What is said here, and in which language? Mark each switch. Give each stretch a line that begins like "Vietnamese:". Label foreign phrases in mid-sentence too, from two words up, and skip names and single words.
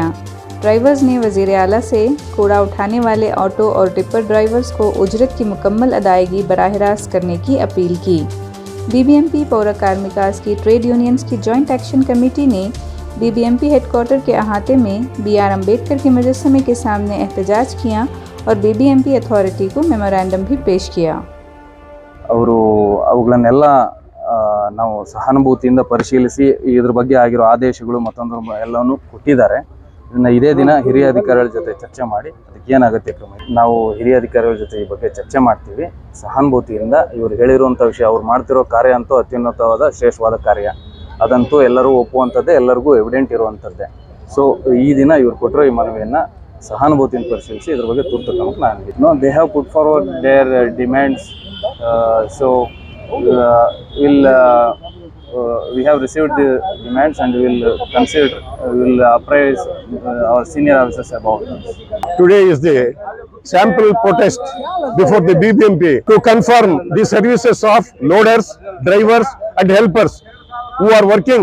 Urdu: ڈرائیورز نے وزیر اعلیٰ سے کوڑا اٹھانے والے آٹو اور ٹپر ڈرائیورز کو اجرت کی مکمل ادائیگی براہ راست کرنے کی اپیل کی. BBMP پور کارمکاس کی
English: trade unions
Urdu: کی
English: joint action committee
Urdu: نے BBMP ہیڈکوارٹر کے احاطے میں BR امبیڈکر کے مجسمے کے سامنے احتجاج کیا اور BBMP اتھارٹی کو میمورنڈم بھی پیش کیا.
Kannada: ಅವರು ಅವುಗಳನ್ನೆಲ್ಲ ನಾವು ಸಹಾನುಭೂತಿಯಿಂದ ಪರಿಶೀಲಿಸಿ ಇದರ ಬಗ್ಗೆ ಆಗಿರೋ ಆದೇಶಗಳು ಮತ್ತೊಂದು ಎಲ್ಲವನ್ನು ಕೊಟ್ಟಿದ್ದಾರೆ. ಇದನ್ನ ಇದೇ ದಿನ ಹಿರಿಯ ಅಧಿಕಾರಿಗಳ ಜೊತೆ ಚರ್ಚೆ ಮಾಡಿ ಅದಕ್ಕೆ ಏನು ಅಗತ್ಯ ಕ್ರಮ ನಾವು ಹಿರಿಯ ಅಧಿಕಾರಿಗಳ ಜೊತೆ ಈ ಬಗ್ಗೆ ಚರ್ಚೆ ಮಾಡ್ತೀವಿ. ಸಹಾನುಭೂತಿಯಿಂದ ಇವರು ಹೇಳಿರುವಂಥ ವಿಷಯ ಅವ್ರು ಮಾಡ್ತಿರೋ ಕಾರ್ಯ ಅಂತೂ ಅತ್ಯುನ್ನತವಾದ ಶ್ರೇಷ್ಠವಾದ ಕಾರ್ಯ, ಅದಂತೂ ಎಲ್ಲರೂ ಒಪ್ಪುವಂಥದ್ದೇ, ಎಲ್ಲರಿಗೂ ಎವಿಡೆಂಟ್ ಇರುವಂಥದ್ದೇ. ಸೊ ಈ ದಿನ ಇವ್ರು ಕೊಟ್ಟಿರೋ ಈ ಮನವಿಯನ್ನು ಸಹಾನುಭೂತಿಯಿಂದ ಪರಿಶೀಲಿಸಿ ಇದ್ರ ಬಗ್ಗೆ ತುರ್ತು ಕ್ರಮಕ್ಕೆ ನಾನು
English: they have put forward their demands. We have received the demands and will apprise our senior officers about this. Today is the sample protest before the BBMP to confirm the services of loaders, drivers and helpers who are working.